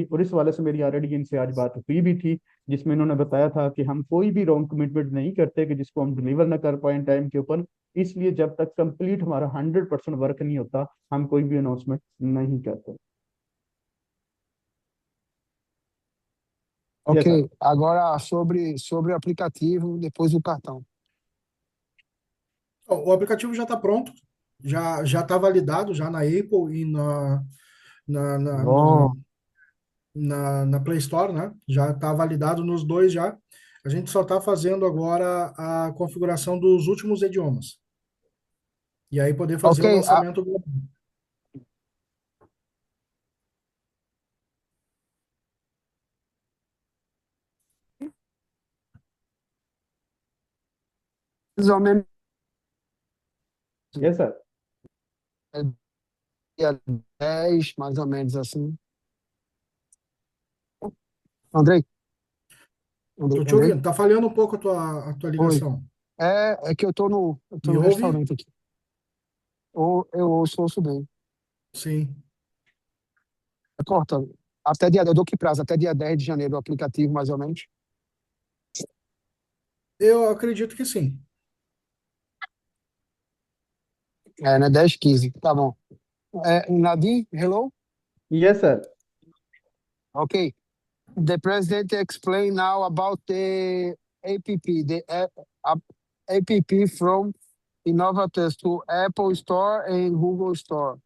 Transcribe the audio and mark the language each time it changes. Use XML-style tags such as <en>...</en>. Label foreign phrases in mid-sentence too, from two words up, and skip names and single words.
<hi>और इस वाले से मेरी ऑलरेडी इनसे आज बात हुई भी थी, जिसमें इन्होंने बताया था कि हम कोई भी</hi> <en>wrong commitment</en> <hi>नहीं करते कि जिसको हम डिलीवर ना कर पाए टाइम के ऊपर, इसलिए जब तक कंप्लीट हमारा 100% वर्क नहीं होता हम कोई भी अनाउंसमेंट नहीं करते।</hi> <en>Ok, yes sir.</en> <pt>agora sobre o aplicativo, depois o cartão. O aplicativo já está pronto, já está validado já na Apple e na, na, na, Bom, na Play Store, né? Já está validado nos dois já. A gente só está fazendo agora a configuração dos últimos idiomas. E aí poder fazer ok, o lançamento global. mais ou menos</pt> <en>yes sir.</en> <pt>dia 10, mais ou menos assim. Andrei? Tô te Andrei? ouvindo. Tá falhando um pouco a tua Oi. ligação. É que eu tô Me no ouve? restaurante aqui. Eu ouço bem. Sim. Tá cortando. Até eu dou que prazo? Até dia 10 de janeiro o aplicativo, mais ou menos. Eu acredito que sim. É, né? 10, 15. Tá bom.</pt> <en>Nadim, hello? yes sir. Okay. The president explained now about the app, the app from Innovators to Apple Store and Google Store.</en>